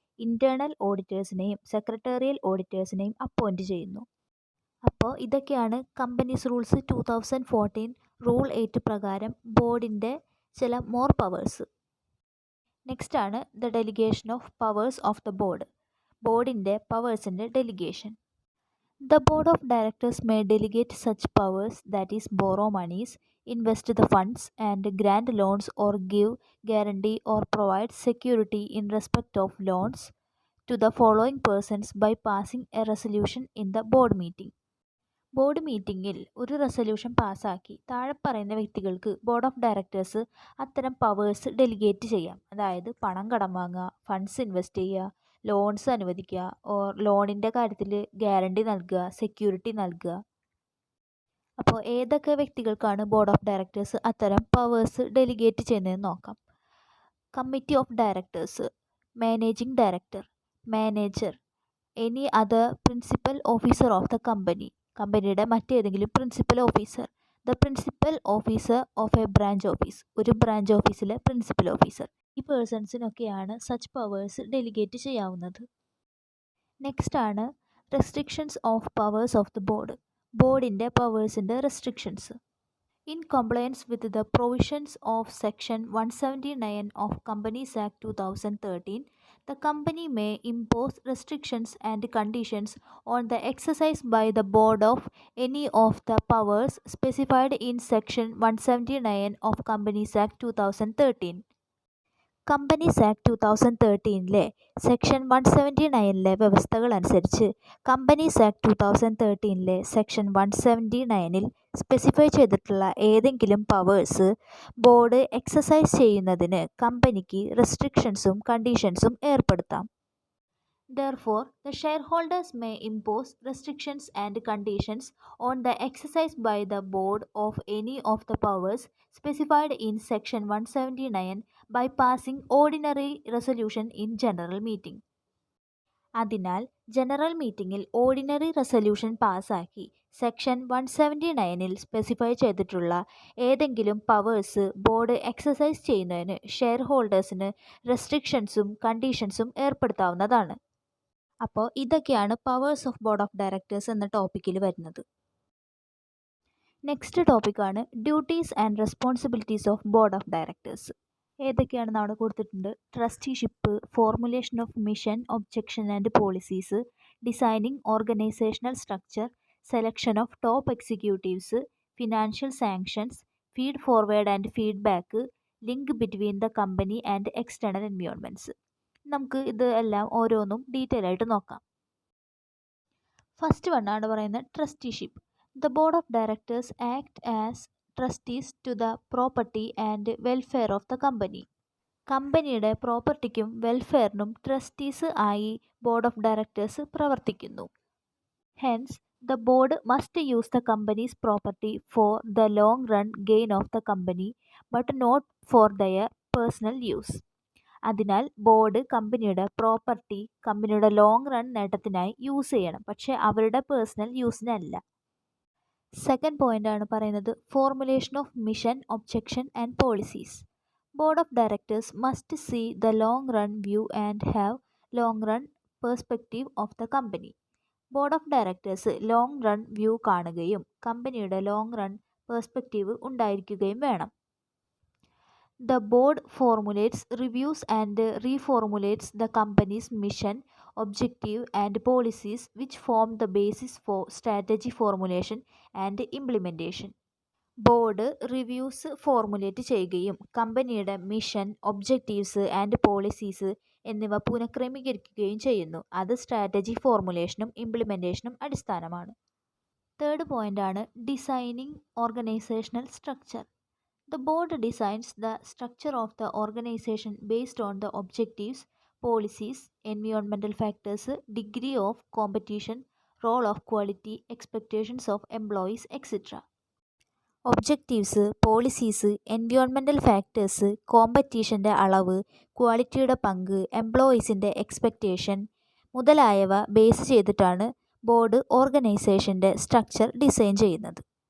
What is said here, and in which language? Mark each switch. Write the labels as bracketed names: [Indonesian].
[Malayalam] Internal ഓഡിറ്റേഴ്സിനെയും secretarial ഓഡിറ്റേഴ്സിനെയും appoint ചെയ്യുന്നു. അപ്പോൾ ഇതൊക്കെയാണ് കമ്പനീസ് റൂൾസ് 2014 റൂൾ 8 പ്രകാരം ബോർഡിൻ്റെ ചില മോർ പവേഴ്സ്. നെക്സ്റ്റ് ആണ് [English] the delegation of powers of [Malayalam] the ബോർഡിൻ്റെ പവേഴ്സിൻ്റെ delegation. [English] The board of directors may delegate such powers, that is, borrow monies, invest the funds, and grant loans or give guarantee or provide security in respect of loans to the following persons by passing a resolution in the board meeting. [Malayalam] Board മീറ്റിങ്ങിൽ ഒരു resolution പാസ്സാക്കി താഴെ പറയുന്ന വ്യക്തികൾക്ക് board of directors അത്തരം powers delegate ചെയ്യാം. അതായത് പണം കടം വാങ്ങുക, ഫണ്ട്സ് ഇൻവെസ്റ്റ് ചെയ്യുക, ലോൺസ് അനുവദിക്കുക, ഓർ ലോണിൻ്റെ കാര്യത്തിൽ ഗ്യാരണ്ടി നൽകുക, സെക്യൂരിറ്റി നൽകുക. അപ്പോൾ ഏതൊക്കെ വ്യക്തികൾക്കാണ് ബോർഡ് ഓഫ് ഡയറക്ടേഴ്സ് അത്തരം പവേഴ്സ് ഡെലിഗേറ്റ് ചെയ്യുന്നതെന്ന് നോക്കാം. Committee of directors, managing director, manager, [English] any other principal officer of the [Malayalam] കമ്പനിയുടെ മറ്റേതെങ്കിലും principal officer, [English] the principal officer of a branch office, [Malayalam] ഒരു ബ്രാഞ്ച് ഓഫീസിലെ പ്രിൻസിപ്പൽ ഓഫീസർ. ഈ പേഴ്സൺസിനൊക്കെയാണ് സച്ച് പവേഴ്സ് ഡെലിഗേറ്റ് ചെയ്യാവുന്നത്. നെക്സ്റ്റ് ആണ് [English] restrictions of powers of [Malayalam] the ബോർഡിൻ്റെ പവേഴ്സിൻ്റെ restrictions. [English] In compliance with the provisions of Section 179 of Companies Act 2013, the company may impose restrictions and conditions on the exercise by the board of any of the powers specified in Section 179 of Companies Act 2013. [Malayalam] Companies act 2013 section 179 വ്യവസ്ഥകൾ അനുസരിച്ച് companies act 2013 section 179 specify ചെയ്തിട്ടുള്ള ഏതെങ്കിലും powers board exercise ചെയ്യുന്നതിന് കമ്പനിക്ക് റെസ്ട്രിക്ഷൻസും കണ്ടീഷൻസും ഏർപ്പെടുത്താം. [English] Therefore, the shareholders may impose restrictions and conditions on the exercise by the board of any of the powers specified in Section 179 by passing ordinary resolution in general meeting. [Malayalam] അതിനാൽ general മീറ്റിംഗിൽ ordinary resolution പാസാക്കി section 179ൽ specify ചെയ്തിട്ടുള്ള ഏതെങ്കിലും powers board exercise ചെയ്യുന്നതിന് share ഹോൾഡേഴ്സിന് റെസ്ട്രിക്ഷൻസും കണ്ടീഷൻസും ഏർപ്പെടുത്താവുന്നതാണ്. അപ്പോൾ ഇതൊക്കെയാണ് powers of board of directors എന്ന ടോപ്പിക്കിൽ വരുന്നത്. നെക്സ്റ്റ് ടോപ്പിക്കാണ് duties and responsibilities of board of directors. ഏതൊക്കെയാണെന്ന് അവിടെ കൊടുത്തിട്ടുണ്ട്. [English] Trusteeship, formulation of mission, objection and policies, designing organisational structure, selection of top executives, financial sanctions, feed forward and feedback, link between the company and external environments. [Malayalam] നമുക്ക് ഇത് എല്ലാം ഓരോന്നും detail ആയിട്ട് നോക്കാം. First വണ്ണാണ് പറയുന്നത് trusteeship. [English] The board of directors act as trustees to the property and welfare of the company. [Malayalam] കമ്പനിയുടെ പ്രോപ്പർട്ടിക്കും വെൽഫെയറിനും trustees ആയി board of directors പ്രവർത്തിക്കുന്നു. Hence [English] the board must use the company's property for the long run gain of the company but not for their personal use. [Malayalam] അതിനാൽ board കമ്പനിയുടെ property കമ്പനിയുടെ long run നേട്ടത്തിനായി use ചെയ്യണം, പക്ഷേ അവരുടെ personal യൂസിനല്ല. Second point ആണ് പറയുന്നത് formulation of mission, objection and policies. [English] Board of directors must see the long run view and have long run perspective of the company. [Malayalam] Board of directors long run view കാണുകയും കമ്പനിയുടെ long run perspective ഉണ്ടായിരിക്കുകയും വേണം. [English] The board formulates, reviews and reformulates the company's mission, objective and policies which form the basis for strategy formulation and implementation. [Malayalam] Board reviews formulate ചെയ്യുകയും കമ്പനിയുടെ mission, objectives and policies എന്നിവ പുനഃക്രമീകരിക്കുകയും ചെയ്യുന്നു. അത് strategy ഫോർമുലേഷനും ഇംപ്ലിമെൻറ്റേഷനും അടിസ്ഥാനമാണ്. Third പോയിൻ്റാണ് designing organisational structure. [English] The board designs the structure of the organization based on the objectives, policies, environmental factors, degree of competition, role of quality, expectations of employees, etc. [Malayalam] Objectives, policies, environmental factors, കോമ്പറ്റീഷൻ്റെ അളവ്, ക്വാളിറ്റിയുടെ പങ്ക്, എംപ്ലോയീസിൻ്റെ expectation മുതലായവ base ചെയ്തിട്ടാണ് board ഓർഗനൈസേഷൻ്റെ structure design ചെയ്യുന്നത്.